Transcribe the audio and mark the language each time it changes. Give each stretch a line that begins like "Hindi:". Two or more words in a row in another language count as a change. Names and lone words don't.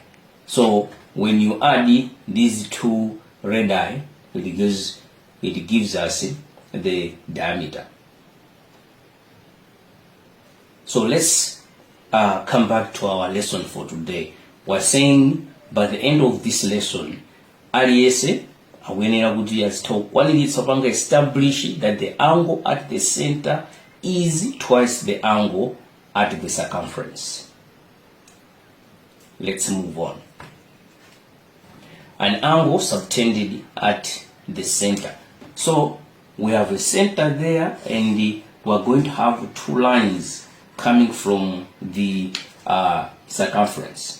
English: So when you add these two radii, it gives us the diameter. So let's come back to our lesson for today. We're saying by the end of this lesson,
Nyanja: aliyense akuyenera kuti azitokwaniritsa panga
English: establish that the angle at the center is twice the angle at the circumference. Let's move on. An angle subtended at the center. So we have a center there, and we're going to have two lines coming from the circumference.